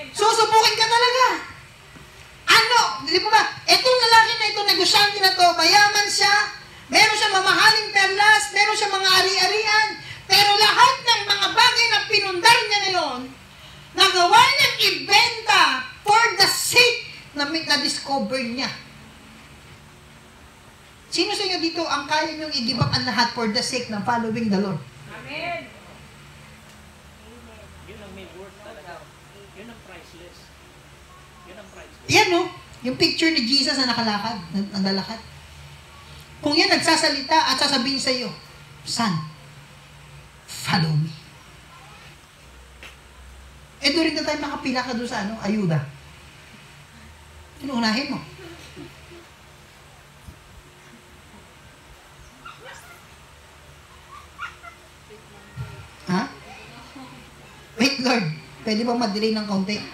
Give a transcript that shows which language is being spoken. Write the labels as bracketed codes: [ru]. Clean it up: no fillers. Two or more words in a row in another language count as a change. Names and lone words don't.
[tl] Susubukin ka talaga. Ano? Di ba ba? Itong lalaki na ito, negosyante na to, mayaman siya, meron siya mamahaling perlas, meron siya mga ari-arian, pero lahat ng mga bagay na pinundar niya ngayon, nagawa niyang ibenta [en] for the sake [tl] na na-discover niya. Sino sa inyo dito ang kaya niyong i-give up ang lahat [en] for the sake [tl] ng [en] following the Lord? [tl] Amen. Yun ang may worth talaga. Yun ang priceless. Yun ang priceless. Yan no, yung picture ni Jesus na nakalakad, naglalakad. Kung yan nagsasalita at sasabihin sa iyo, [en] Son, follow me. [tl] Eh doon rin na tayo makapila ka doon sa ayuda. Inuunahin mo. Ha? Wait Lord, pwede bang mag-delay ng kaunti?